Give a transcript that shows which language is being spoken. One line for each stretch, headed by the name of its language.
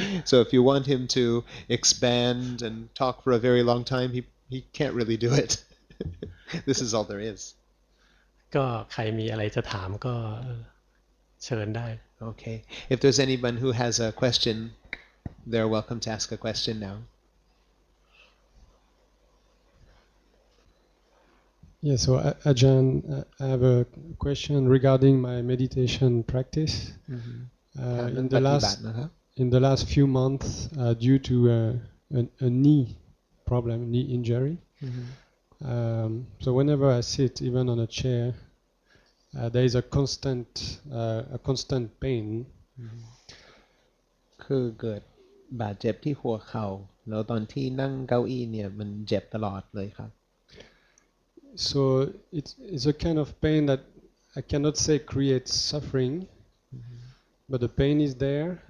English: So if you want him to expand and talk for a very long time, he can't really do it. This is all there is.
Thai: ก็ใครมีอะไรจะถามก็เชิญได้
English: Okay. If there's anyone who has a question, they're welcome to ask a question now. Yeah, so Ajahn, I have a question regarding my meditation practice. In the last few months, due to a knee problem, knee injury, so whenever I sit, even on a chair, there is a constant pain.
Thai: คือเกิดบาดเจ็บที่หัวเข่าแล้วตอนที่นั่งเก้าอี้เนี่ยมันเจ็บตลอดเลยครับ
English: So it's a kind of pain that I cannot say creates suffering, but the pain is there.